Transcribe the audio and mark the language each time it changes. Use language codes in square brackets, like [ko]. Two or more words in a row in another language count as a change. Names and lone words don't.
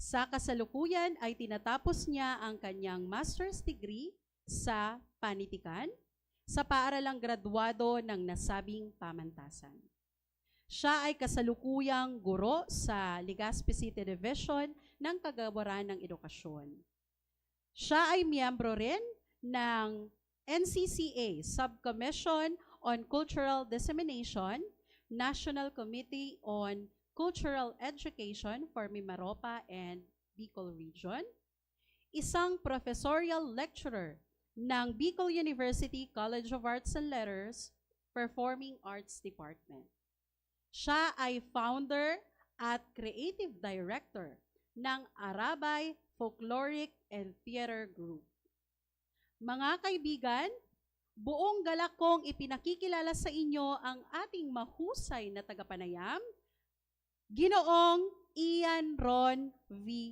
[tl] Sa kasalukuyan ay tinatapos niya ang kanyang [en] master's degree [tl] sa panitikan sa paaralang graduado ng nasabing pamantasan. Siya ay kasalukuyang guro sa Legazpi City Division ng Kagawaran ng Edukasyon. Siya ay miyembro rin ng NCCA Subcommission on Cultural Dissemination, National Committee on Cultural Education for Mimaropa and Bicol Region, isang professorial lecturer ng Bicol University College of Arts and Letters, Performing Arts Department. Siya ay founder at creative director ng Arabay Folkloric and Theater Group. Mga kaibigan, buong galak kong ipinakikilala sa inyo ang ating mahusay na tagapanayam, Ginoong Ian Ron V.